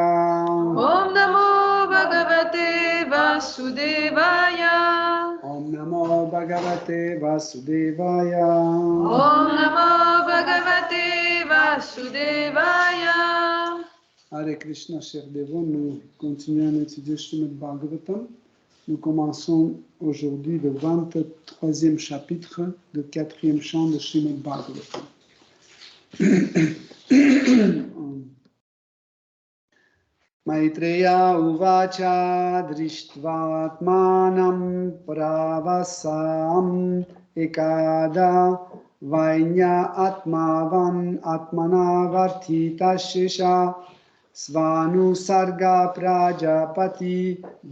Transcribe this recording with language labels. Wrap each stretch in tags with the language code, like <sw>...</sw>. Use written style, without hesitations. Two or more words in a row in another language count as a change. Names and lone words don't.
<sa>ॐ नमो भगवते वासुदेवाय. ॐ नमो भगवते वासुदेवाय. ॐ नमो भगवते वासुदेवाय.</sa> <fr>Hare Krishna, chers dévots, nous continuons à étudier Srimad Bhagavatam. Nous commençons aujourd'hui le 23e chapitre du 4e chant de Srimad Bhagavatam.</fr> <sa>मैत्रेय उवाच दृष्ट्वात्मानं प्रवयसम् एकदा वैन्य आत्मवान् आत्मना वर्तित शेष स्वनु सर्ग प्रजापति</sa>